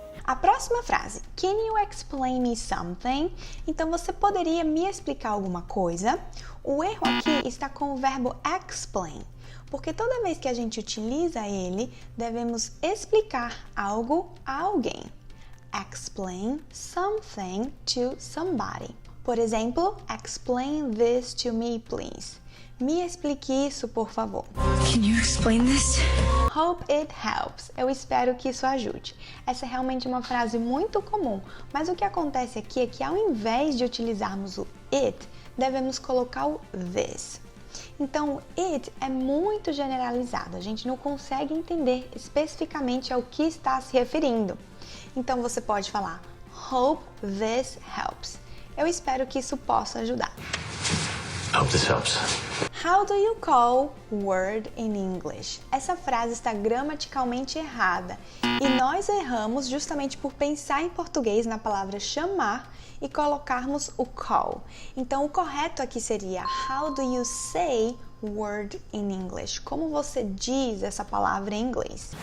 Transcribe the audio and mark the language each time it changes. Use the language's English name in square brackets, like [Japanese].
[Portuguese] A próxima frase, [English] can you explain me something? [Portuguese] Então, você poderia me explicar alguma coisa? O erro aqui está com o verbo explain, porque toda vez que a gente utiliza ele, devemos explicar algo a alguém. [English] Explain something to somebody. [Portuguese] Por exemplo, [English] explain this to me, please. [Portuguese] Me explique isso, por favor. [English] Can you explain this? Hope it helps. [Portuguese] Eu espero que isso ajude. Essa é realmente uma frase muito comum, mas o que acontece aqui é que ao invés de utilizarmos o it, devemos colocar o this. Então, it é muito generalizado, a gente não consegue entender especificamente ao que está se referindo. Então, você pode falar, [English] hope this helps. [Portuguese] Eu espero que isso possa ajudar. [English] Hope this helps. How do you call word in English? [Portuguese] Essa frase está gramaticalmente errada e nós erramos justamente por pensar em português na palavra chamar e colocarmos o call. Então, o correto aqui seria [English] how do you say word in English? [Portuguese] Como você diz essa palavra em inglês?